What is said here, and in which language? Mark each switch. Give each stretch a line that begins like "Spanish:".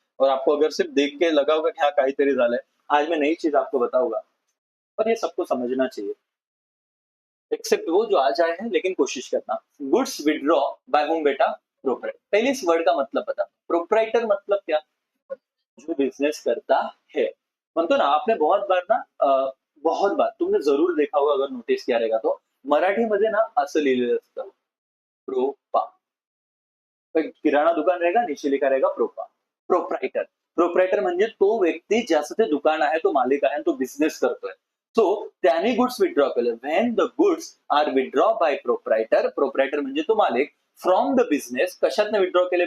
Hindi: और आपको अगर सिर्फ देख के लगा होगा कि हाँ
Marathi: काहीतरी झालंय,
Hindi: आज मैं नई चीज आपको बताऊंगा, पर ये सबको समझना चाहिए, एक्सेप्ट वो जो आज आए हैं, लेकिन कोशिश करना। गुड्स विड्रॉ बाय होम बेटा? प्रोपराइटर। पहले इस वर्ड का मतलब बता, प्रोपराइटर मतलब क्या? जो बिझनेस करता है।
Marathi: म्हणतो ना,
Hindi: आपने बहुत बार ना बहुत बार तुमने जरूर देखा होगा, अगर नोटीस किया रहेगा तो,
Marathi: मराठीमध्ये ना असं लिहिलेलं असतं,
Hindi: प्रोपा। किराणा दुकान रहेगा, नीचे लिखा रहेगा प्रोपा, प्रोप्रायटर।
Marathi: प्रोप्रायटर म्हणजे तो व्यक्ती ज्याचं ते दुकान आहे, तो मालिक आहे, तो बिझनेस करतोय. सो त्याने गुड्स विथड्रॉ केलं.
English: when the goods are withdraw by proprietor,
Marathi: proprietor म्हणजे तो मालिक,
English: from the business,
Marathi: कशातनं विथड्रॉ केले?